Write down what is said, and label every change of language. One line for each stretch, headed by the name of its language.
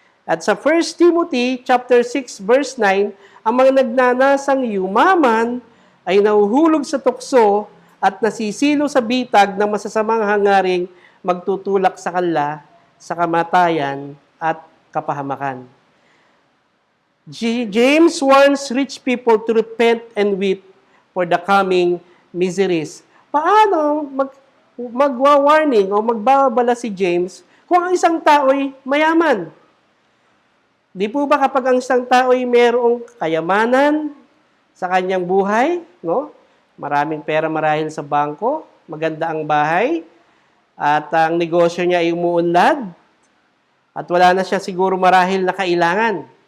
Filipino: At sa 1 Timothy chapter 6 verse 9, ang mga nagnanasang yumaman ay nahuhulog sa tukso at nasisilo sa bitag ng masasamang hangaring magtutulak sa kanila sa kamatayan at kapahamakan.
English: James warns rich people to repent and weep for the coming miseries.
Filipino: Paano magwa-warning o magbabala si James kung ang isang tao'y mayaman? Di po ba kapag ang isang tao'y mayroong kayamanan sa kanyang buhay, no? Maraming pera marahil sa bangko, maganda ang bahay, at ang negosyo niya ay umuunlad, at wala na siya siguro marahil na kailangan.